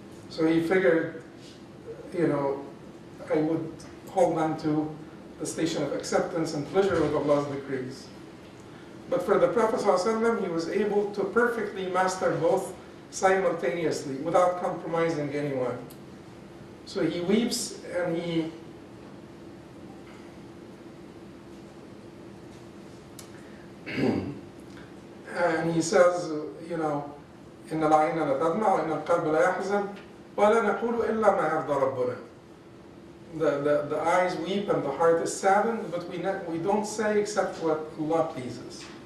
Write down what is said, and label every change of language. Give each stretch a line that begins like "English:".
English: So he figured, I would hold on to the station of acceptance and pleasure with Allah's decrees. But for the Prophet ﷺ, he was able to perfectly master both simultaneously without compromising anyone. So he weeps and he says,
Arabic: إن العين لا تدمع وإن القلب لا يحزن ولا نقول إلا ما يرضى ربنا.
English: The eyes weep and the heart is saddened, but we don't say except what Allah pleases.